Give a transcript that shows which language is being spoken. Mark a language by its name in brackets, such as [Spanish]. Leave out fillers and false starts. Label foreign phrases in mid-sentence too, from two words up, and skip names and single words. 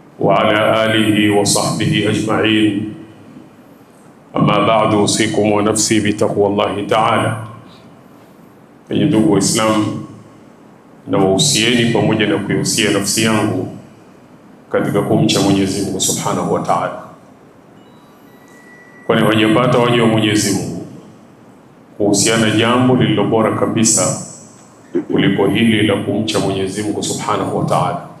[Arabic] وعلى آله وصحبه أجمعين. أما بعد، أوصيكم ونفسي بتقوى الله تعالى. [Swahili] Ndugu Waislamu, na wahusieni pamoja na kuihusia nafsi yangu katika kumcha Mwenyezi Mungu [Arabic] سبحانه وتعالى, [Swahili] kwani wajapata waja wa Mwenyezi Mungu kuhusiana jambo lililo bora kabisa kuliko hili la kumcha Mwenyezi Mungu [Arabic] سبحانه وتعالى.